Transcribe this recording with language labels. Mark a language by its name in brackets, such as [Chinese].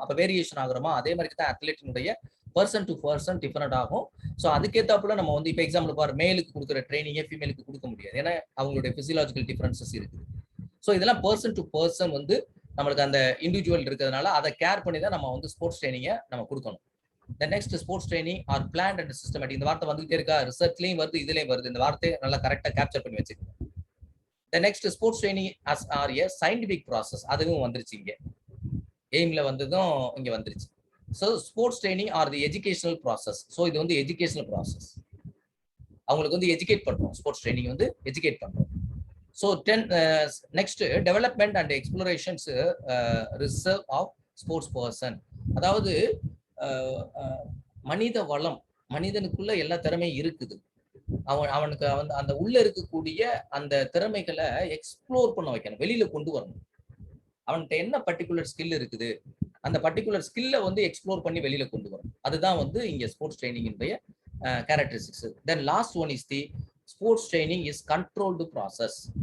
[Tamil] அப்போ வேரியேஷன் ஆகுறோமா, அதே மாதிரி தான் அத்லெட்டினுடைய பர்சன் டு பர்சன் டிஃபரெண்ட் ஆகும். ஸோ அதுக்கேற்றாப்புல நம்ம வந்து இப்போ எக்ஸாம்பிள் ஃபார் மேலுக்கு கொடுக்குற ட்ரைனிங்கே ஃபீமேலுக்கு கொடுக்க முடியாது, ஏன்னா அவங்களுடைய பிசியலாஜிக்கல் டிஃபரன்சஸ் இருக்குது. ஸோ இதெல்லாம் பர்சன் டு பர்சன் வந்து நம்மளுக்கு அந்த இண்டிவிஜுவல் இருக்கிறதுனால அதை கேர் பண்ணி தான் நம்ம வந்து ஸ்போர்ட்ஸ் ட்ரைனிங்கை நம்ம கொடுக்கணும். [English] The next sports training are planned and systematic. [Tamil] இந்த வார்த்தை வந்துட்டே இருக்கா, ரிசர்ச்லயும் வருது, இதுலயும் வருது. இந்த வார்த்தையை நல்லா கரெக்டா கேப்சர் பண்ணி வச்சுக்கோங்க. [English] The next sports training are a scientific process. [Tamil] அதுவும் வந்துருச்சு, இங்க எய்ம்ல வந்ததும் இங்க வந்துருச்சு. [English] So sports training are the educational process. [Tamil] So இது வந்து எஜுகேஷனல் ப்ராசஸ். அவங்களுக்கு வந்து எஜுகேட் பண்றோம், ஸ்போர்ட்ஸ் ட்ரைனிங் வந்து எஜுகேட் பண்றோம். [English] So next development and explorations reserve of sports person. [Tamil] அதாவது மனித வளம், மனிதனுக்குள்ள எல்லா திறமையும் இருக்குது. அவனுக்கு அந்த உள்ள இருக்கக்கூடிய அந்த திறமைகளை எக்ஸ்ப்ளோர் பண்ண வைக்கணும், வெளியில கொண்டு வரணும். அவன்கிட்ட என்ன பர்டிகுலர் ஸ்கில் இருக்குது, அந்த பர்டிகுலர் ஸ்கில்ல வந்து எக்ஸ்ப்ளோர் பண்ணி வெளியில கொண்டு வரணும். அதுதான் வந்து இங்க sports ட்ரைனிங்கினுடைய characteristics. [English] Then last one is the sports training is controlled process.